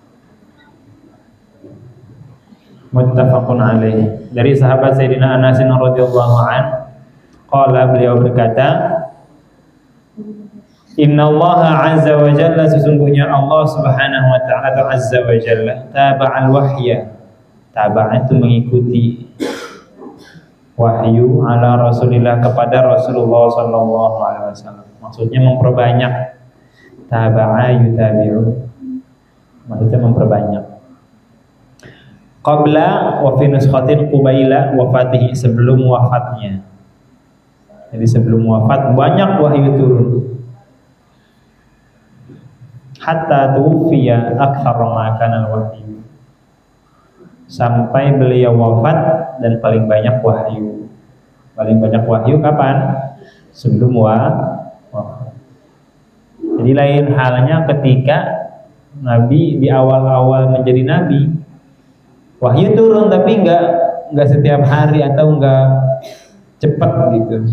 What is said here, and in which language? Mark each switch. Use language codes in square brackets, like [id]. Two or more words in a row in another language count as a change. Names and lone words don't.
[ar] Muttafaqun alaih. [id] Dari sahabat Sayyidina Anas [ar] radhiyallahu an, qala, [id] beliau berkata, [ar] Inna Allah azza wa jalla, [id] sesungguhnya Allah [ar] subhanahu wa ta'ala [id] atau [ar] azza wa jalla, taba'al wahya. [id] Taba'a itu mengikuti wahyu [ar] ala Rasulillah [id] kepada Rasulullah [ar] sallallahu alaihi wasallam. [id] Maksudnya memperbanyak. [ar] Taba'a yutabi'u. [id] Maksudnya memperbanyak. [ar] Qabla wa fi nuskhatin qubaila wafatihi, [id] sebelum wafatnya. Jadi sebelum wafat banyak wahyu turun. [ar] Hatta tufiya akthar ma kana al-wahyu. [id] sampai beliau wafat dan paling banyak wahyu. Paling banyak wahyu kapan? Sebelum wafat. Jadi lain halnya ketika Nabi di awal-awal menjadi Nabi, wahyu turun tapi nggak setiap hari atau nggak cepat gitu.